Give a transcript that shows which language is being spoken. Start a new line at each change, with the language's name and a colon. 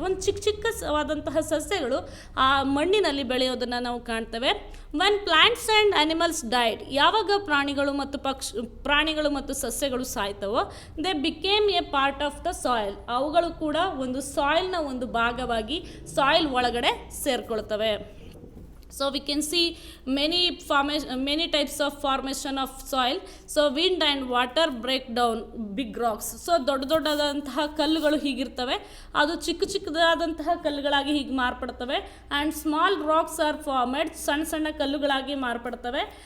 Kannada: ಒಂದು ಚಿಕ್ಕವಾದಂತಹ ಸಸ್ಯಗಳು ಆ ಮಣ್ಣಿನಲ್ಲಿ ಬೆಳೆಯೋದನ್ನು ನಾವು ಕಾಣ್ತೇವೆ.
English: when plants and animals died,
Kannada: ಯಾವಾಗ ಪ್ರಾಣಿಗಳು ಮತ್ತು ಸಸ್ಯಗಳು ಸಾಯ್ತವೋ,
English: They became a part of the soil.
Kannada: ಅವುಗಳು ಕೂಡ ಒಂದು ಸಾಯಿಲ್ನ ಒಂದು ಭಾಗವಾಗಿ ಸಾಯಿಲ್ ಒಳಗಡೆ ಸೇರ್ಕೊಳ್ತವೆ.
English: So we can see many types of formation of soil. So wind and water break down big rocks.
Kannada: So ದೊಡ್ಡದಾದಂತಹ ಕಲ್ಲುಗಳು ಹೀಗಿರ್ತವೆ, ಅದು ಚಿಕ್ಕದಾದಂತಹ ಕಲ್ಲುಗಳಾಗಿ ಹೀಗೆ ಮಾರ್ಪಡ್ತವೆ.
English: and small rocks are formed,
Kannada: ಸಣ್ಣ ಸಣ್ಣ ಕಲ್ಲುಗಳಾಗಿ ಮಾರ್ಪಡ್ತವೆ.